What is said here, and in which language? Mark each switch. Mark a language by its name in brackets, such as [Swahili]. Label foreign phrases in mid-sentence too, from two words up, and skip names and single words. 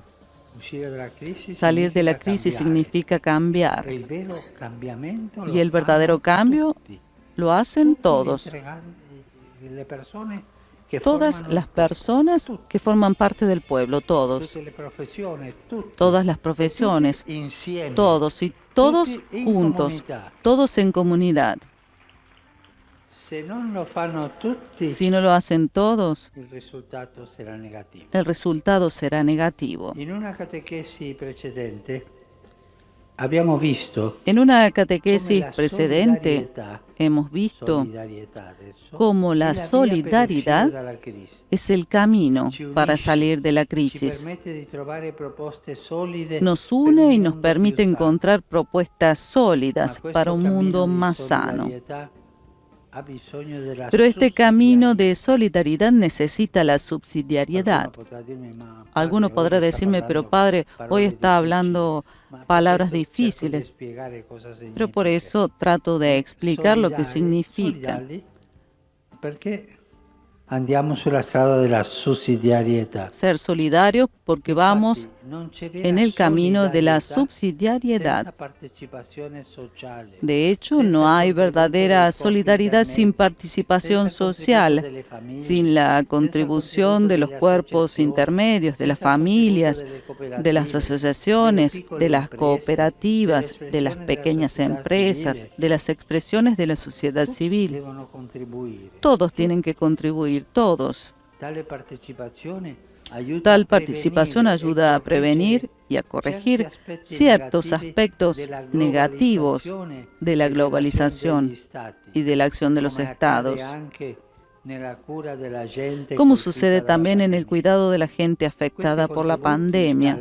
[Italian] Uscire dalla crisi [Spanish] salir de la [Italian] significa [Spanish] crisis [Italian] cambiare. [Spanish] significa cambiar. [Italian] E il vero cambiamento [Spanish] Y el verdadero cambio lo hacen todos. [Italian] Le persone che [Spanish] Todas [Italian] formano [Spanish] las [Italian] il popolo, [Spanish] personas que forman parte del pueblo, todos. [Italian] tutte le professioni, tutti, [Spanish] Todas las profesiones, [Italian] tutti insieme, [Spanish] todos y todos [Italian] tutti in [Spanish] juntos, [Italian] comunità. [Spanish] todos en comunidad. [Italian] Se non lo fanno tutti, [Spanish] Si no lo hacen todos, [Italian] il risultato sarà negativo. [Spanish] el resultado será negativo. [Italian] In una catechesi precedente abbiamo visto [Spanish] En una [Italian] come [Spanish] catequesis [Italian] la [Spanish] precedente hemos visto [Italian] solidarietà adesso, [Spanish] cómo [Italian] è [Spanish] la [Italian] via per [Spanish] solidaridad [Italian] uscire dalla crisi. [Spanish] es el camino [Italian] Ci [Spanish] para [Italian] unisce, [Spanish] salir de la [Italian] ci [Spanish] crisis. [Italian] permette di trovare proposte solide [Spanish] Nos [Italian] per un [Spanish] une y nos [Italian] mondo [Spanish] permite [Italian] più sano. [Spanish] encontrar propuestas [Italian] Ma [Spanish] sólidas [Italian] questo [Spanish] para un [Italian] cammino [Spanish] mundo [Italian] di [Spanish] más sano. [Italian] solidarietà ha bisogno della [Spanish] Pero este camino [Italian] sussidiarietà. [Spanish] de solidaridad necesita la [Italian] Qualcuno [Spanish] subsidiariedad. [Italian] potrà dirmi, ma [Spanish] Alguno [Italian] padre, [Spanish] podrá [Italian] oggi sta [Spanish] decirme, pero [Italian] parlando [Spanish] padre, hoy [Italian] parole [Spanish] está [Italian] difficili. [Spanish] hablando [Italian] Ma per [Spanish] palabras [Italian] questo cerco di [Spanish] difíciles, [Italian] spiegare cosa [Spanish] pero por [Italian] significa. [Spanish] eso trato de explicar lo que [Italian] Solidali- [Spanish] significa. [Italian] solidali perché andiamo sulla strada della sussidiarietà. [Spanish] Ser solidarios porque vamos [Italian] Infatti, non c'è vera [Spanish] en el camino de la [Italian] solidarietà [Spanish] subsidiariedad. [Italian] senza partecipazione sociale, [Spanish] De hecho, [Italian] senza [Spanish] no hay [Italian] contributo [Spanish] verdadera [Italian] dei propri [Spanish] solidaridad sin [Italian] intermedi, [Spanish] participación [Italian] senza contributo [Spanish] social, [Italian] delle famiglie, [Spanish] sin la [Italian] senza [Spanish] contribución [Italian] contributo [Spanish] de los [Italian] delle [Spanish] cuerpos [Italian] associazioni, [Spanish] intermedios, de las [Italian] senza contributo [Spanish] familias, [Italian] delle [Spanish] de las [Italian] cooperative, [Spanish] asociaciones, [Italian] delle piccole [Spanish] de las [Italian] imprese, [Spanish] cooperativas, [Italian] delle [Spanish] de las [Italian] espressioni della [Spanish] pequeñas [Italian] società [Spanish] empresas, [Italian] civile. [Spanish] de las expresiones de la sociedad [Italian] Tutti [Spanish] civil. [Italian] devono contribuire. [Spanish] Todos tienen que contribuir, todos. [Italian] Tale partecipazione [Spanish] Tal participación ayuda a prevenir y a corregir ciertos aspectos negativos de la globalización y de la acción de los estados, como sucede también en el cuidado de la gente afectada por la pandemia.